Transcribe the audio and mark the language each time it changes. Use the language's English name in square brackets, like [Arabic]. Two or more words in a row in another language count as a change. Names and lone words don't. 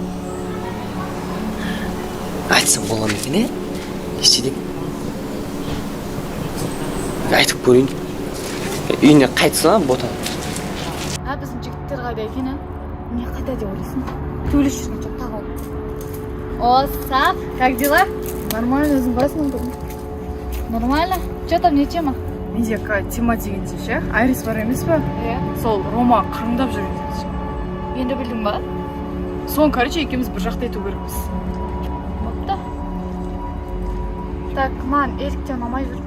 [Kazakh] Айтсам бола ма екен, не істедік? Айтып көрейін. Үйіне қайтсын ботан. Біздің жігіттер қайда екен, не қайда деп ойлайсың? Төбелес жүрген жоқ тағы. О, Сап, [Russian] как дела? Нормально, [Kazakh] өзің қалайсың? [Russian] Нормально. Че там, не тема? [Kazakh] Менде тема дегенде ше, Айрис бар емес па? Иә. Сол Рома қырындап жүрген ше. Енді білдің ба? Соны, короче, екеуміз бір жақта ету керекпіз. Бопты. Так, маған ерікте ұнамай жүр.